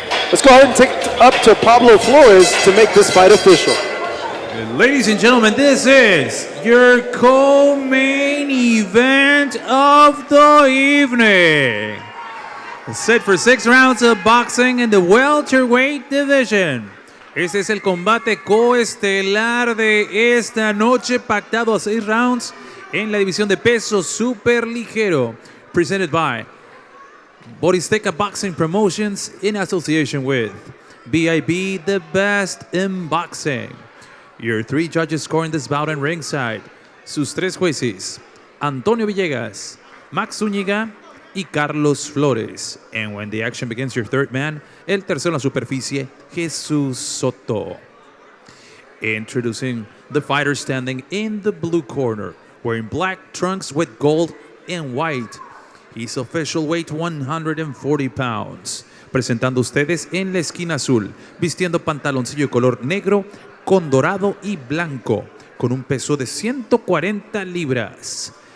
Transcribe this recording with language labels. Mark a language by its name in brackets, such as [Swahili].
[English] Let's go ahead and take it up to Pablo Flores to make this fight official. Ladies and gentlemen, this is your co-main event of the evening. Set for 6 rounds of boxing in the welterweight division. [Spanish] Este es el combate coestelar de esta noche, pactado a 6 rounds en la división de peso superligero. [English] Presented by Boristeca Boxing Promotions in association with BIB, the best in boxing. Your 3 judges scoring this bout in ringside. [Spanish] Sus 3 jueces, Antonio Villegas, Max Zúñiga y Carlos Flores. [English] And when the action begins, your 3rd man, [Spanish] el tercero en la superficie, [English] Jesús Soto. Introducing the fighter standing in the blue corner, wearing black trunks with gold and white. His official weight 140 pounds. [Spanish] Presentando ustedes en la esquina azul, vistiendo pantaloncillo color negro con dorado y blanco, con un peso de 140 libras.